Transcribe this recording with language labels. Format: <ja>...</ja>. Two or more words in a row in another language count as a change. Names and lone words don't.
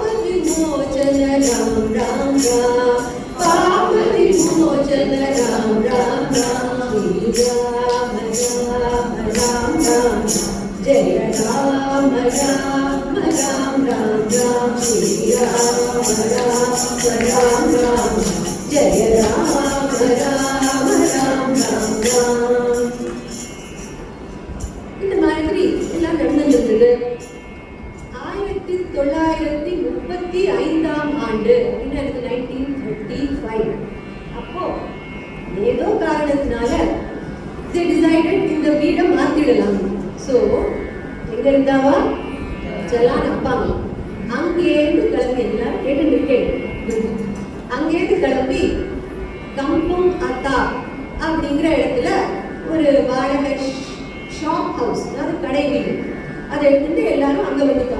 <hi>विमोचन राम राम राम पाप विमोचन राम राम राम राम राम राम राम जय राम राम राम राम राम श्री राम राम राम जय राम राम राम राम राम இந்த மாதிரி எல்லாம் நடந்துருந்தது.</hi> <ta>1935 ஆண்டு அப்படின்னா 1935 அப்போ ஏதோ காரணத்தினால</ta> <en>they decided</en> <ta>இந்த வீடை மாத்திடலாம். ஸோ எங்க இருந்தாவா ஜலான் அப்பாங்க அங்கேருந்து கிளம்பி எல்லாம் கேட்டுருக்கேன். அங்கேருந்து கிளம்பி கம்பம் அத்தா அப்படிங்கிற இடத்துல ஒரு வாடகை</ta> <en>shop house,</en> <ta>அதாவது கடை வீடு, அதை எடுத்துட்டு எல்லாரும் அங்க வந்துட்டான்.</ta>